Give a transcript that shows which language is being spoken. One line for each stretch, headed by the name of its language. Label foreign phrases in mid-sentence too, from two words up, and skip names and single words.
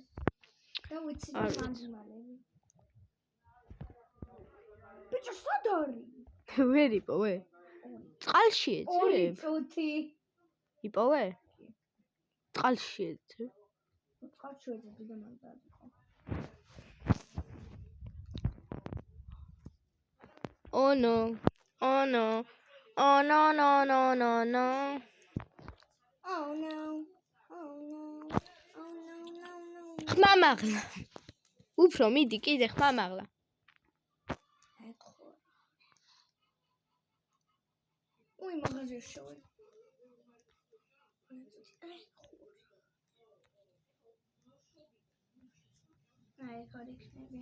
Georgian: და ვიცი მანძმალები. ბიჭო სად არის? ვერ იპოვე? წყალში ეძებ? 2 წუთი. იპოვე? წყალში ეძებ? წყალში ეძებ და მანდარი ხო.
English: Oh no. Oh no. Oh no no no no no. Oh no. Oh no. Oh no no no.
Georgian: ხმა მაღლა. უფრო მიდი კიდე ხმა მაღლა. ეხო. უი მაღაზიაში შევი. აი ხარ იქნები.